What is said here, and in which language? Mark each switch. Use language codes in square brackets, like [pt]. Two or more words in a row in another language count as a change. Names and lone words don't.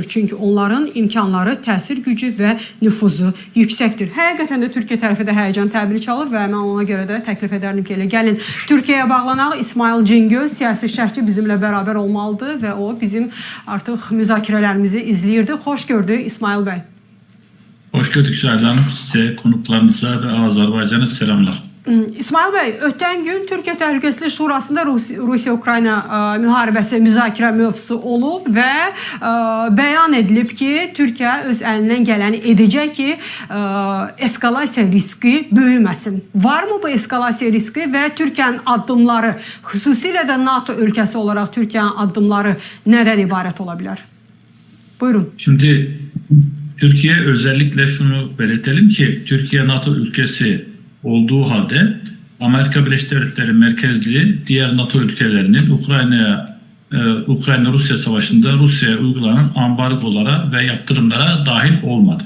[az] Çünki onların imkanları, təsir gücü və nüfuzu yüksəkdir. Həqiqətən də Türkiyə tərəfi də həyəcan təbili çalır və mən ona görə də təklif edərdim ki, elə gəlin Türkiyəyə bağlanaq. İsmail Cingöz, siyasi şərhçi bizimlə bərabər olmalıdır və o bizim artıq müzakirələrimizi izləyirdi. Xoş gördük İsmail bəy. [tr] Hoş gördük Şahid Hanım. Size, konuklarınıza ve Azerbaycan'a selamlar. [az] İsmail bəy, ötən gün Türkiyə Təhlükəsizlik Şurasında Rusiya-Ukrayna müharibəsi müzakirə mövzusu olub və bəyan edilib ki, Türkiyə öz əlindən gələni edəcək ki, eskalasiya riski böyüməsin. Varmı bu eskalasiya riski və Türkiyənin addımları, xüsusilə də NATO ölkəsi olaraq Türkiyənin addımları nədən ibarət ola bilər? Buyurun. [tr] Şimdi Türkiye özellikle şunu belirtelim ki, Türkiye NATO ülkesi olduğu halde Amerika Birleşik Devletleri merkezli diğer NATO ülkelerinin Ukrayna-Rusya savaşında Rusya'ya uygulanan ambargolara ve yaptırımlara dahil olmadı.